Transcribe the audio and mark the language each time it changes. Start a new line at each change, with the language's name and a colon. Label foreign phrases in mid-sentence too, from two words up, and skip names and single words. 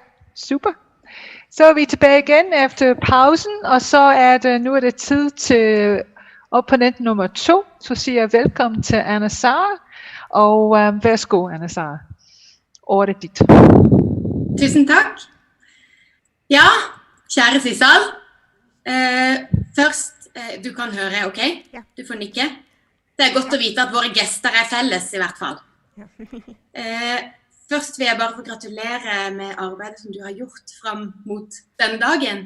Danish: Super. Så er vi tilbage igen efter pausen, og så nu er det tid til opponent nummer 2. Så siger jeg velkommen til Anna Sara, og værsgo Anna Sara. Ordet er dit.
Norwegian: Tusen takk. Ja, kjære Sissel. Først, du kan høre, ok? Ja. Du får nikke. Det er godt å vite at våre gjester er felles i hvert fall. Først vil jeg bare få gratulere med arbeidet som du har gjort frem mot denne dagen.